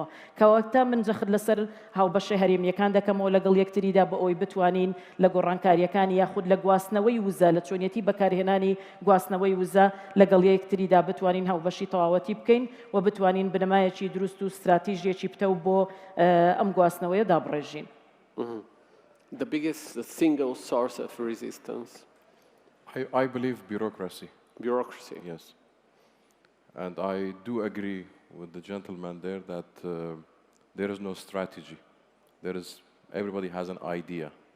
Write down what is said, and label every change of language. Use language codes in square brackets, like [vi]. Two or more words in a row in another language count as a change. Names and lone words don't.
[ckb] کەواتە من جەخت لەسەر هاوبەشە هەرێمیەکان دەکەمەوە لەگەڵ یەکتریدا بە ئەوەی بتوانین لە گۆڕانکاریەکانی یاخود لە گواستنەوەی وزە، لە چۆنیەتی بەکارهێنانی گواستنەوەی وزە لەگەڵ یەکتریدا بتوانین هاوبەشی تەواوەتی بکەین و بتوانین بنەمایەکی دروست و استراتیژیەکی پتە و بۆ ئەم گواستنەوەیە دابڕێژین. [en] The biggest single source of resistance? I believe bureaucracy. Bureaucracy? Yes. And I do agree with the gentleman there that there is no strategy. Everybody has an idea.